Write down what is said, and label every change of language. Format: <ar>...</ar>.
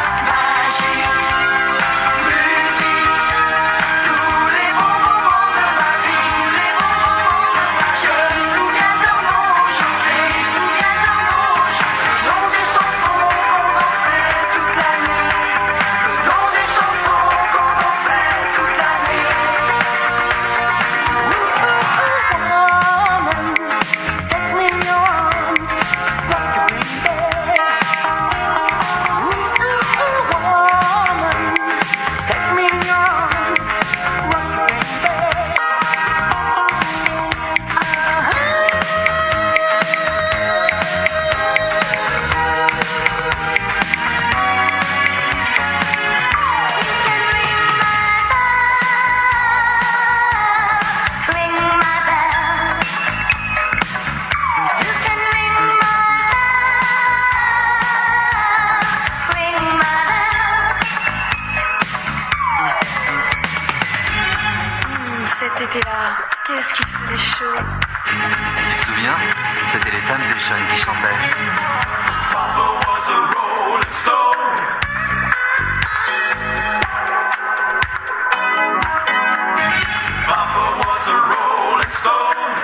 <fr>Magie, musique, tous les bons moments de ma vie, les bons moments de ma vie. Je me souviens de leur nom, je me souviens de leur nom, le nom des chansons qu'on dansait toute la nuit, le nom des chansons qu'on dansait toute la nuit.</fr> <en>Take me in your arms, rock your bed. Woman, take me in your arms, rock your bed. Ring my bell. You can ring my bell. Ring my bell.</en> <fr>Cet été-là, qu'est-ce qu'il faisait chaud. Tu te souviens? C'était les Temptations qui chantaient.</fr> <en>Papa was a rolling stone. Papa was a rolling stone.</en>